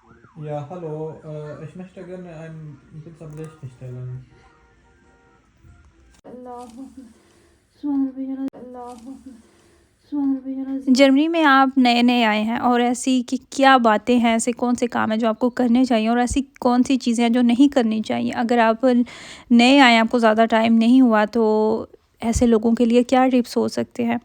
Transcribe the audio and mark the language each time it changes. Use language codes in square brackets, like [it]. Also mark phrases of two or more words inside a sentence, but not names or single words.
[de] Ja, hallo. Ich möchte gerne ein Pizza Blech bestellen. [ur] جرمنی میں آپ نئے نئے آئے ہیں اور ایسی کہ کیا باتیں ہیں، ایسے کون سے کام ہیں جو آپ کو کرنے چاہئیں اور ایسی کون سی چیزیں ہیں جو نہیں کرنی چاہئیں. اگر آپ نئے آئے، آپ کو زیادہ ٹائم نہیں ہوا، تو ایسے لوگوں کے لیے کیا ٹپس ہو سکتے ہیں.